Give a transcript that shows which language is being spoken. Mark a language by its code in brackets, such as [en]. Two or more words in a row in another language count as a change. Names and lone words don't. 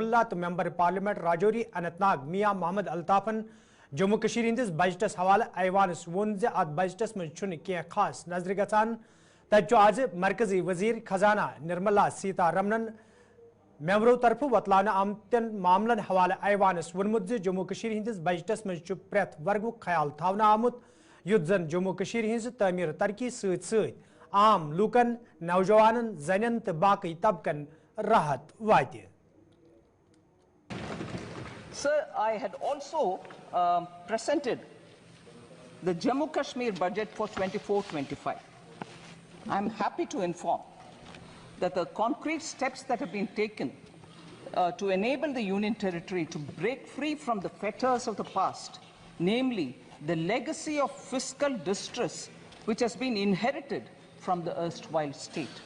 [ks] اللہ تو ممبر پارلیمنٹ راجوری اننت ناگ میاں محمد الطافن جموں کشیر ہندس بجٹس حوالہ ایوانس وون زِ ات بجٹس مز کی خاص نظر گژھان تتہ آج مرکزی وزیر خزانہ نرملا سیتا رمنن ممبرو طرف وتلانہ آمتن معاملن حوالہ ایوانس ونمت جموں کشیر ہندس بجٹس مز پریت ورگو خیال تھونہ آمت یت زن جموں کشیر ہز تعمیر ترقی ست ست عام لوکن نوجوانن زنن تو باقی طبقن راحت واتہ. [en] Sir, I had also presented the Jammu Kashmir budget for 24-25. I'm happy to inform that the concrete steps that have been taken to enable the Union Territory to break free from the fetters of the past, namely the legacy of fiscal distress which has been inherited from the erstwhile state.